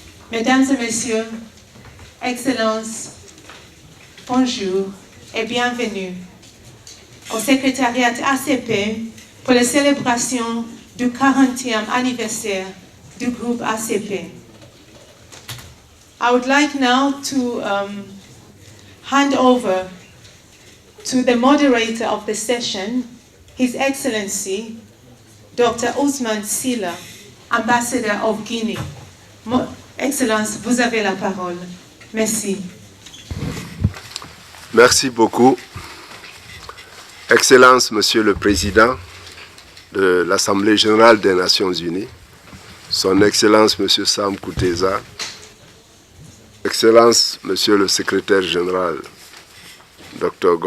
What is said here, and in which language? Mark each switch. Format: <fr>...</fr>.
<fr>Mesdames et messieurs, Excellences, bonjour et bienvenue au secrétariat ACP pour la célébration du 40e anniversaire du groupe ACP.</fr> <en>I would like now to hand over to the moderator of the session, His Excellency, Dr.</en> <fr>Ousmane SYLLA, Ambassadeur of Guinée. Excellence, vous avez la parole. Merci. Merci beaucoup. Excellence, Monsieur le Président de l'Assemblée générale des Nations Unies, Son Excellence, Monsieur Sam KUTESA, Excellence, Monsieur le Secrétaire général, Dr.</fr>